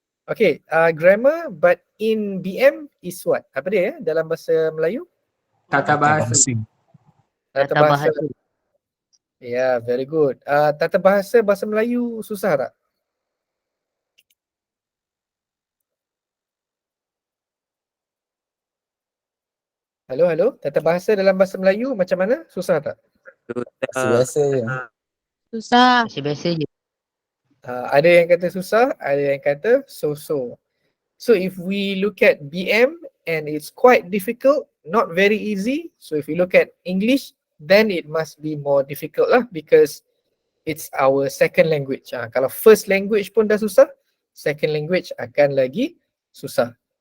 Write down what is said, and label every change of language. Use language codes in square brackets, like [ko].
[en] Okay, grammar but in BM is what? [ms] Apa dia ya dalam bahasa Melayu? Tata bahasa. Tata bahasa. [en] Yeah, very good. [ms] Tata bahasa Melayu susah tak? Halo. Tata bahasa dalam bahasa Melayu macam mana? Susah tak? Biasa je. Susah. Biasa je. Ada yang kata susah, ada yang kata so-so. [en] So if we look at BM and it's quite difficult, not very easy. So if we look at English, then it must be more difficult lah because it's our second language. [ms] Kalau [en] first language [ms] pun dah susah, [en] second language [ms] akan lagi susah.